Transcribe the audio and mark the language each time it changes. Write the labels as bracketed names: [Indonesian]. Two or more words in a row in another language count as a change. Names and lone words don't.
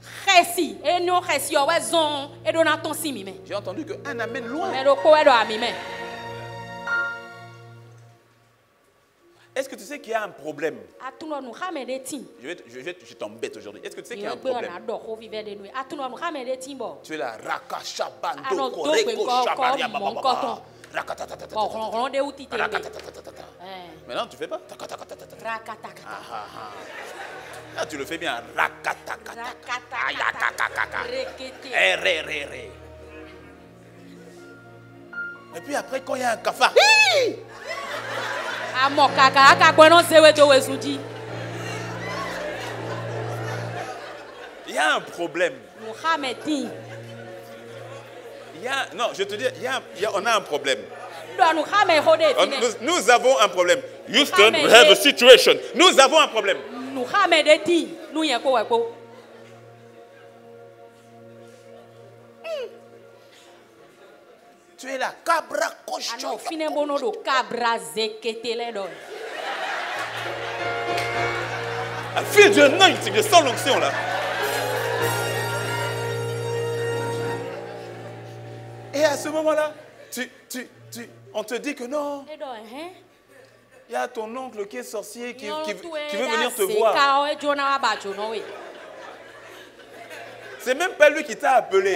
[French] J'ai entendu qu'un amène loin. Est-ce que tu sais qu'il y a un problème? Je t'embête aujourd'hui. Est-ce que tu sais qu'il y a un problème? Tu es là, rakashabando, koreko, shabaria, bababa. Maintenant, tu ne fais pas. Ah, tu le fais bien. Et puis après, quand il y a un cafard, il y a un problème. Non, je te dis, on a un problème. Nous avons un problème. [English] Houston, we have a situation. [French] Nous avons un problème. Tu es là, cabra cochon. [English] I feel the anointing, [French] je sens l'onction là. Et à ce moment-là, on te dit que non. Il y a ton oncle qui est sorcier qui veut venir te voir. C'est même pas lui qui t'a appelé.